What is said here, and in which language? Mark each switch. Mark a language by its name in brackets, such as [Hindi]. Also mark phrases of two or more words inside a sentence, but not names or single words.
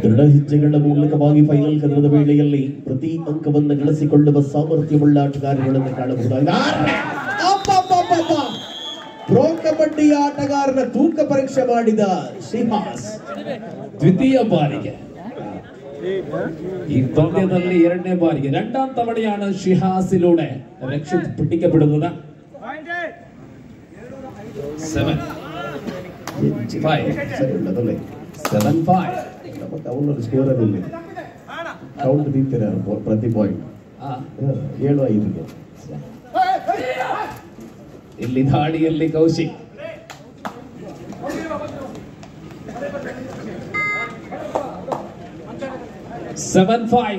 [Kannada] ದೃಢ ಹೆಜ್ಜೆಗಳ ಮೂಲಕವಾಗಿ ಫೈನಲ್ ಕದನದ ವೇಳೆಯಲ್ಲಿ ಪ್ರತಿ ಅಂಕವನ್ನು ಗಳಿಸಿಕೊಳ್ಳುವ ಸಾಮರ್ಥ್ಯವುಳ್ಳ ಆಟಗಾರಗಳನ್ನು ಕಾಣಬಹುದಾಗಿದೆ. ಪ್ರೋ ಕಬಡ್ಡಿ ಆಟಗಾರನ ತೂಕ ಪರೀಕ್ಷೆ ಮಾಡಿದ ಶ್ರೀಹಾಸ್ ದ್ವಿತೀಯ ಬಾರಿಗೆ ಈ ಪಂದ್ಯದಲ್ಲಿ ಎರಡನೇ ಬಾರಿಗೆ [Malayalam] രണ്ടാം തവണയാണ് ഷിഹാസിലൂടെ രക്ഷിത് പിടിക്കപ്പെടുന്നത്. [Kannada] 7-5 [Malayalam] നമുക്ക് അവനൊരു സ്കോററില്ല. കൗണ്ട് തീർത്തരാണ് പ്രതി പോയിന്റ് 7-5. [Kannada] ಇಲ್ಲಿ ದಾಳಿಯಲ್ಲಿ ಕೌಶಿಕ್ $7-5.